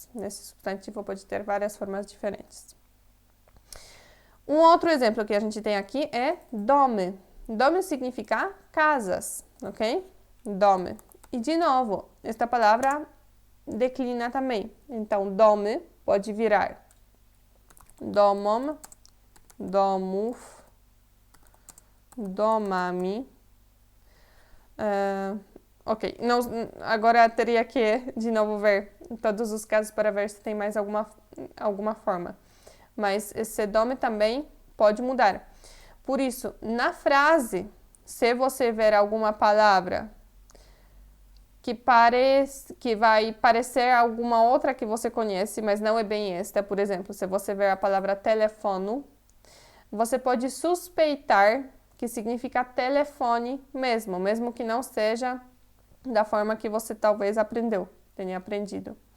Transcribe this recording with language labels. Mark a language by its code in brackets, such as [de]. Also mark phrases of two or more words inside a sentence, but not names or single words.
[pt] Nesse substantivo pode ter várias formas diferentes. Um outro exemplo que a gente tem aqui é dome. Dome significa casas, ok? Dome. E de novo, esta palavra declina também. Então, dome pode virar [pl] domom, domów, domami. [pt] Ok, não, agora teria que de novo ver todos os casos para ver se tem mais alguma forma. Mas esse dome também pode mudar. Por isso, na frase, se você ver alguma palavra que vai parecer alguma outra que você conhece, mas não é bem esta, por exemplo, se você ver a palavra telefono, você pode suspeitar que significa telefone mesmo que não seja da forma que você talvez tenha aprendido.